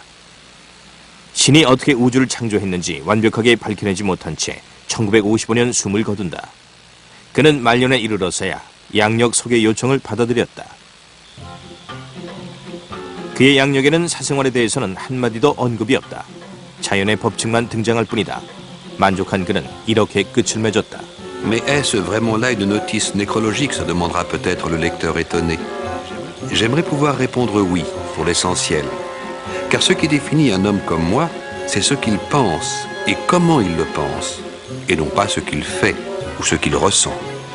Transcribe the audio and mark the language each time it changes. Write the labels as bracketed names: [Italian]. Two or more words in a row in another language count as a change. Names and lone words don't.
[Korean] 신이 어떻게 우주를 창조했는지 완벽하게 밝혀내지 못한 채 1955년 숨을 거둔다. 그는 말년에 이르러서야 양력 소개 요청을 받아들였다. 그의 양력에는 사생활에 대해서는 한마디도 언급이 없다. 자연의 법칙만 등장할 뿐이다. 만족한 그는 이렇게 끝을 맺었다. [French] Mais est-ce vraiment là une notice nécrologique, se demandera peut-être le lecteur étonné. J'aimerais pouvoir répondre oui, pour l'essentiel. Car ce qui définit un homme comme moi, c'est ce qu'il pense et comment il le pense, et non pas ce qu'il fait ou ce qu'il ressent.